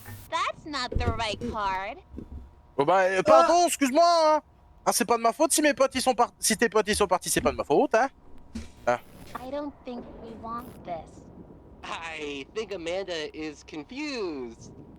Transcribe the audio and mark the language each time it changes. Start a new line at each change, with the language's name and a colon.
English: That's not the right card.
French: Oh bah, pardon, excuse-moi. Hein. Ah, c'est pas de ma faute si mes potes ils sont partis. Si tes potes ils sont partis, c'est pas de ma faute, hein.
English: I don't think we want this. I think Amanda is confused.